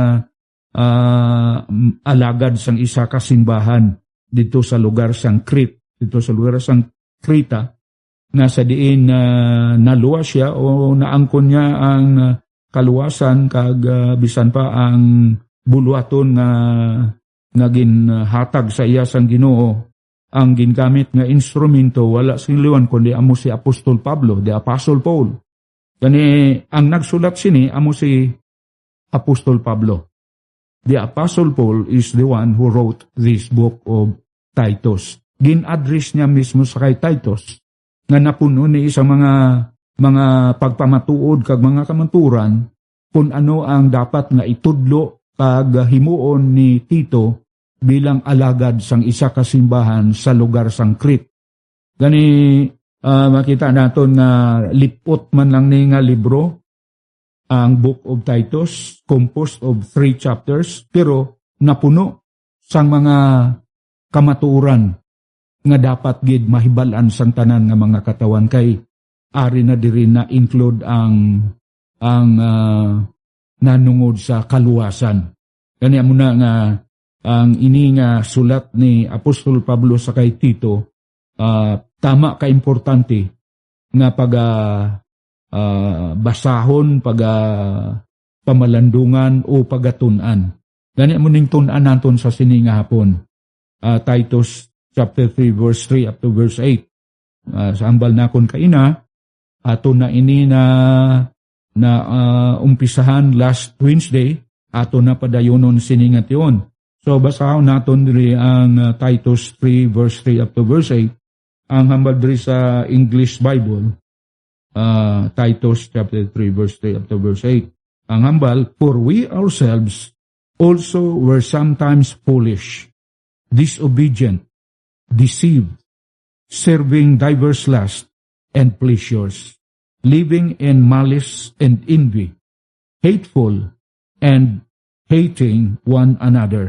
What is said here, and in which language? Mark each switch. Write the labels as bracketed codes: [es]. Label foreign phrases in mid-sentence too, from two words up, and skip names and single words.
[hil] alagad sang isa ka simbahan dito sa lugar sang Crete, dito sa lugar sang Krita, nga sa diin naluwas siya o naangkon niya ang kaluwasan kag bisan pa ang buluhaton nga ginhatag sa iya sang Ginoo. Ang gingamit nga instrumento wala sing liwan kundi amo si Apostol Pablo, [en] the Apostle Paul. [hil] Kani ang nagsulat sini amo si Apostol Pablo. [en] The Apostle Paul is the one who wrote this book of Titus. [hil] Gin-address niya mismo sa kay Titus nga napuno ni isang mga pagpamatuod kag mga kamanturan kung ano ang dapat nga itudlo kag himuon ni Tito bilang alagad sang isa ka simbahan sa lugar sang Crete. Gani makita naton nga lipot man lang ni nga libro ang Book of Titus, [en] composed of 3 chapters, [hil] pero napuno sang mga kamatuoran nga dapat gid mahibalan sang tanan nga mga katawan kay ari na diri na include ang nanungod sa kaluwasan. Gani amo na nga ang ini nga sulat ni Apostol Pablo sa kay Tito, tama ka importante nga basahon, pamalandungan o pagatun-an. Gani mo ning tun-an naton sa sininga hapon. [en] Titus chapter 3 verse 3 up to verse 8. [hil] Sa ambal nakon kaina, ato na ini na umpisahan [en] last Wednesday, [hil] ato na padayonon sininga tion. So basahon naton diri ang Titus 3 [en] verse 3 up to verse 8. [hil] Ang hambal diri sa English Bible, [en] Titus chapter 3 verse 3 up to verse 8. [hil] Ang hambal, [en] for we ourselves also were sometimes foolish, disobedient, deceived, serving diverse lusts and pleasures, living in malice and envy, hateful and hating one another.